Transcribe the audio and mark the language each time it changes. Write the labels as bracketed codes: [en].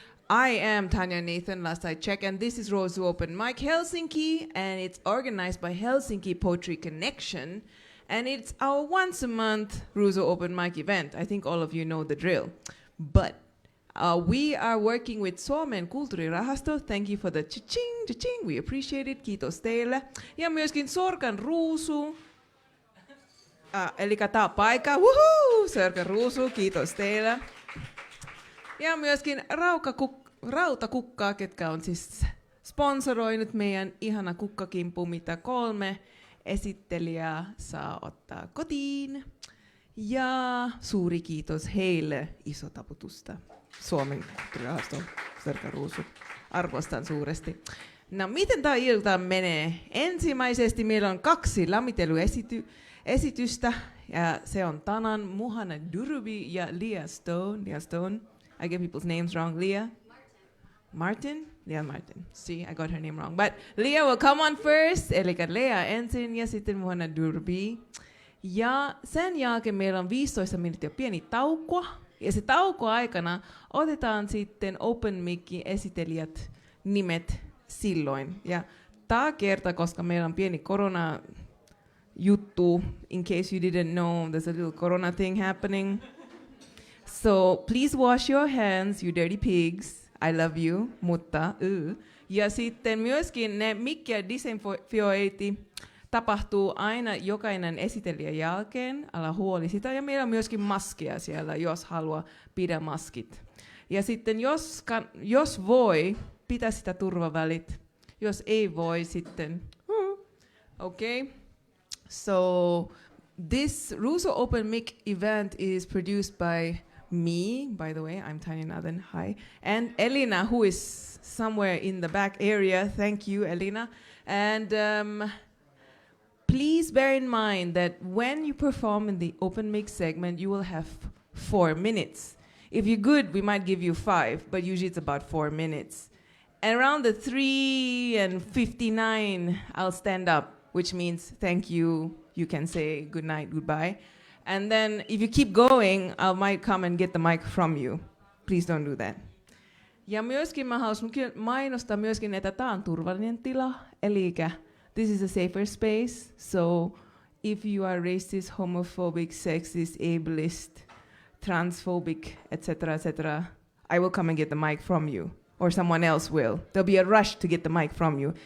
[en] I am Tanya Nathan, last I checked, and this is Ruusu Open Mic Helsinki, and it's organized by Helsinki Poetry Connection, and it's our once a month Ruusu Open Mic event. I think all of you know the drill. But we are working with Suomen kulttuurirahasto. Thank you for the cha-ching, cha-ching. We appreciate it. [fi] Kiitos teille. Ja myöskin Sorkan Ruusu. Eli tää on paikka. Woohoo! Sorkan Ruusu, kiitos teille. Ja myöskin Rautakukkaa, ketkä on siis sponsoroinut meidän ihana kukkakimpu, mitä 3 esittelijää saa ottaa kotiin. Ja suuri kiitos heille, iso taputusta. Suomen kulttuurirahasto, Sorkan Ruusu. Arvostan suuresti. No miten tämä ilta menee? Ensimmäisesti meillä on 2 lämmittelyesitystä. Ja se on tänään Muhaned Durubin ja Leah Stone. [en] I get people's names wrong. Leah? Martin? Leah Martin. See, I got her name wrong. But Leah will come on first. [fi] Eli Leah ensin ja sitten Muhaned Durubin. Ja sen jälkeen meillä on 15 minuuttia pieni tauko. Ja se tauko aikana otetaan sitten Open Micin esitelijät nimet silloin. Ja tämä kerta, koska meillä on pieni korona juttu, [en] in case you didn't know, there's a little corona thing happening. So please wash your hands, you dirty pigs. I love you, [fi] mutta Ja sitten myöskin ne mikkiä disinfioiti tapahtuu aina jokainen esitelijän jälkeen. Älä huoli sitä. Ja meillä on myöskin maskia siellä, jos haluaa pidä maskit. Ja sitten jos voi, pitää sitä turvavälit. Jos ei voi, sitten okay. [en] So this Ruusu Open Mic event is produced by me, by the way, I'm Tanya Nathan, hi, and Elina, who is somewhere in the back area. Thank you, Elina. And please bear in mind that when you perform in the open mic segment, you will have 4 minutes. If you're good, we might give you 5, but usually it's about 4 minutes. And around the 3:59, I'll stand up, which means thank you. You can say good night, goodbye. And then if you keep going, I might come and get the mic from you. Please don't do that. [fi] Ja myöskin mä haluaisin mainostaa myöskin, että tämä on turvallinen tila. [en] Elikkä this is a safer space. So if you are racist, homophobic, sexist, ableist, transphobic, etc., I will come and get the mic from you. Or someone else will. There'll be a rush to get the mic from you.